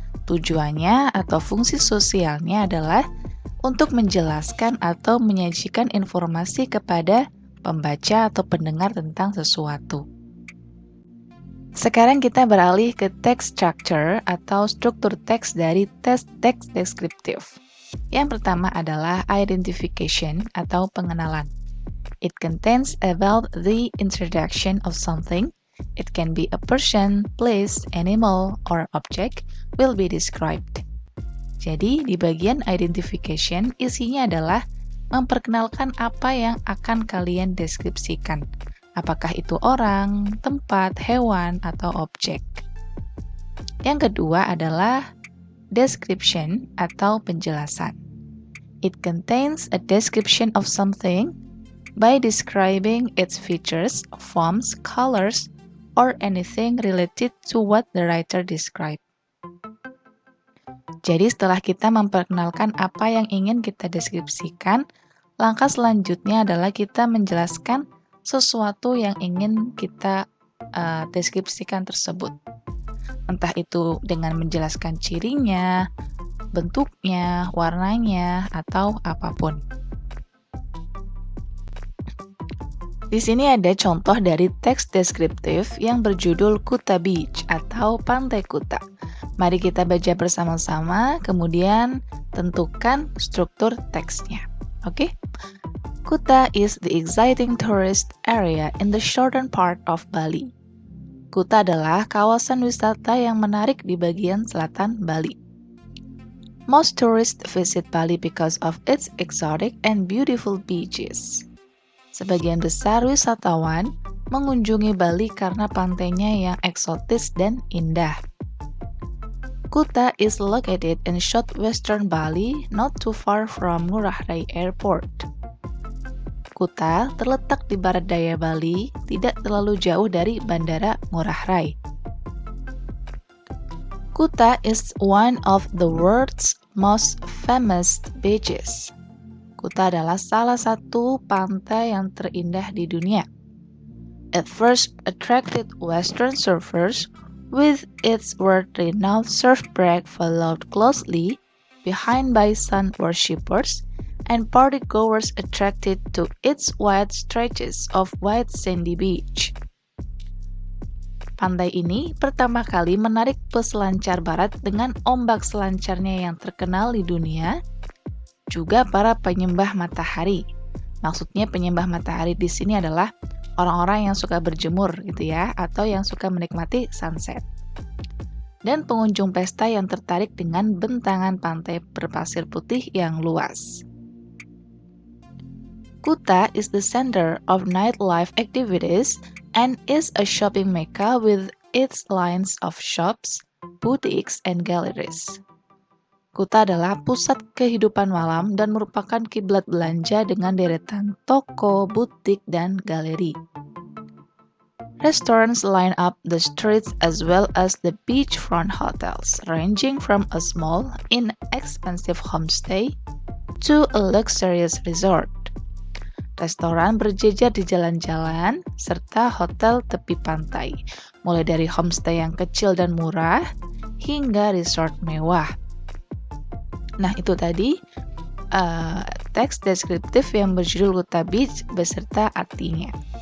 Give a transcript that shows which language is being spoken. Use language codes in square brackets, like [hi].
[id] Tujuannya atau fungsi sosialnya adalah untuk menjelaskan atau menyajikan informasi kepada pembaca atau pendengar tentang sesuatu. Sekarang kita beralih ke text structure atau struktur teks dari teks deskriptif. Yang pertama adalah identification atau pengenalan. [en] It contains about the introduction of something. It can be a person, place, animal, or object will be described. [id] Jadi, di bagian identification, isinya adalah memperkenalkan apa yang akan kalian deskripsikan. Apakah itu orang, tempat, hewan, atau objek. Yang kedua adalah description atau penjelasan. [en] It contains a description of something by describing its features, forms, colors, or anything related to what the writer described. [id] Jadi setelah kita memperkenalkan apa yang ingin kita deskripsikan, langkah selanjutnya adalah kita menjelaskan sesuatu yang ingin kita deskripsikan tersebut. Entah itu dengan menjelaskan cirinya, bentuknya, warnanya, atau apapun. Di sini ada contoh dari teks deskriptif yang berjudul Kuta Beach atau Pantai Kuta. Mari kita baca bersama-sama, kemudian tentukan struktur teksnya. Oke? [en] Kuta is the exciting tourist area in the southern part of Bali. [id] Kuta adalah kawasan wisata yang menarik di bagian selatan Bali. [en] Most tourists visit Bali because of its exotic and beautiful beaches. [id] Sebagian besar wisatawan mengunjungi Bali karena pantainya yang eksotis dan indah. [en] Kuta is located in southwestern Bali, not too far from Ngurah Rai Airport. [id] Kuta terletak di barat daya Bali, tidak terlalu jauh dari Bandara Ngurah Rai. [en] Kuta is one of the world's most famous beaches. [id] Kuta adalah salah satu pantai yang terindah di dunia. [en] It first attracted Western surfers with its world-renowned surf break followed closely behind by sun worshippers and partygoers attracted to its wide stretches of white sandy beach. [id] Pantai ini pertama kali menarik peselancar barat dengan ombak selancarnya yang terkenal di dunia, juga para penyembah matahari. Maksudnya penyembah matahari di sini adalah orang-orang yang suka berjemur gitu ya, atau yang suka menikmati sunset. Dan pengunjung pesta yang tertarik dengan bentangan pantai berpasir putih yang luas. [en] Kuta is the center of nightlife activities and is a shopping mecca with its lines of shops, boutiques, and galleries. [id] Kuta adalah pusat kehidupan malam dan merupakan kiblat belanja dengan deretan toko, butik, dan galeri. [en] Restaurants line up the streets as well as the beachfront hotels, ranging from a small, inexpensive homestay to a luxurious resort. [id] Restoran berjejer di jalan-jalan, serta hotel tepi pantai, mulai dari homestay yang kecil dan murah, hingga resort mewah. Nah, itu tadi teks deskriptif yang berjudul Kuta Beach beserta artinya.